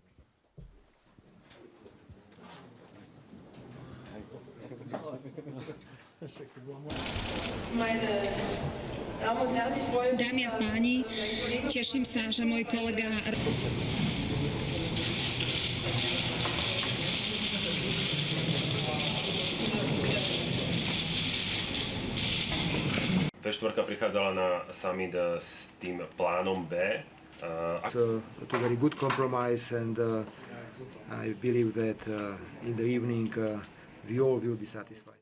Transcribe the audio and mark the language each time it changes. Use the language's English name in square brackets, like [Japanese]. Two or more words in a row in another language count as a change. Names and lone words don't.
[Slovak] Dámy a páni, teším sa, že môj kolega... V4 prichádzala na summit s tým plánom B. [English] To very good compromise and I believe that in the evening we all will be satisfied.